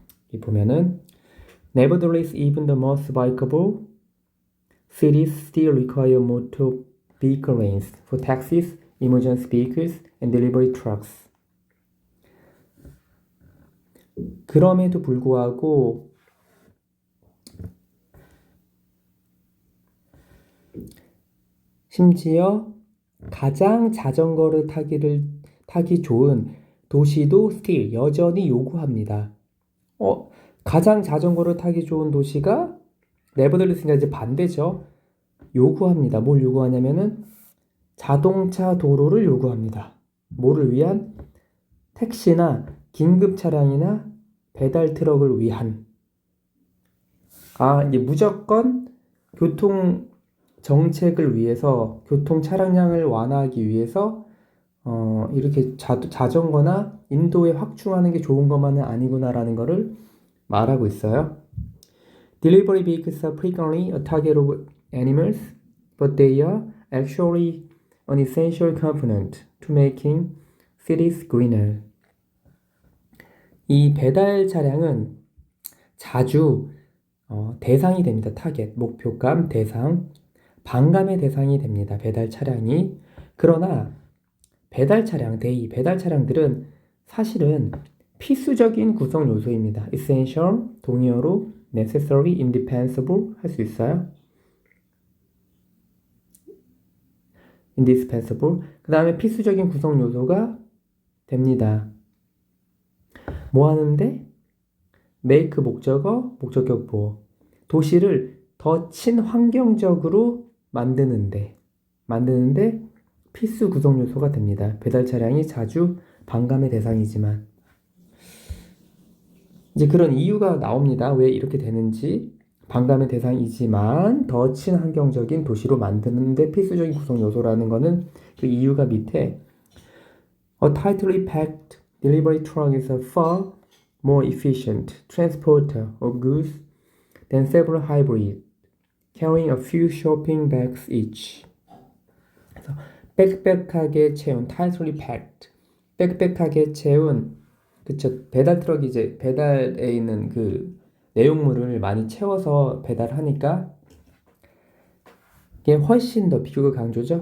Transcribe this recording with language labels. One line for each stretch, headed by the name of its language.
Korean: 여기 보면은
English: Nevertheless, even the most bikeable cities still require motor vehicle lanes for taxis, emergency vehicles, and delivery trucks.
Korean: 그럼에도 불구하고 심지어 가장 자전거를 타기 좋은 도시도 still 여전히 요구합니다. 가장 자전거를 타기 좋은 도시가 nevertheless가 이제 반대죠. 요구합니다. 뭘 요구하냐면은 자동차 도로를 요구합니다. 뭐를 위한? 택시나 긴급 차량이나 배달 트럭을 위한. 이게 무조건 교통 정책을 위해서, 교통 차량량을 완화하기 위해서 이렇게 자전거나 인도에 확충하는 게 좋은 것만은 아니구나라는 거를 말하고 있어요.
English: Delivery vehicles are frequently a target of animals, but they are actually an essential component to making cities greener.
Korean: 이 배달 차량은 자주 대상이 됩니다. 타겟, 목표감, 대상, 반감의 대상이 됩니다. 배달 차량이. 그러나 배달 차량들은 사실은 필수적인 구성 요소입니다. essential, 동의어로 necessary, indispensable 할 수 있어요.
English: indispensable.
Korean: 그 다음에 필수적인 구성 요소가 됩니다. 뭐 하는데? make 목적격 보어. 도시를 더 친환경적으로 만드는데 필수 구성 요소가 됩니다. 배달 차량이 자주 반감의 대상이지만 이제 그런 이유가 나옵니다. 왜 이렇게 되는지. 반감의 대상이지만 더 친환경적인 도시로 만드는데 필수적인 구성 요소라는 거는 그 이유가 밑에
English: A tightly packed delivery truck is a far more efficient transporter of goods than several hybrids carrying a few shopping bags each.
Korean: 그래서 빽빽하게 채운
English: tightly packed,
Korean: 빽빽하게 채운, 그쵸, 배달 트럭이 이제 배달에 있는 그 내용물을 많이 채워서 배달하니까 이게 훨씬 더, 비교가 강조죠.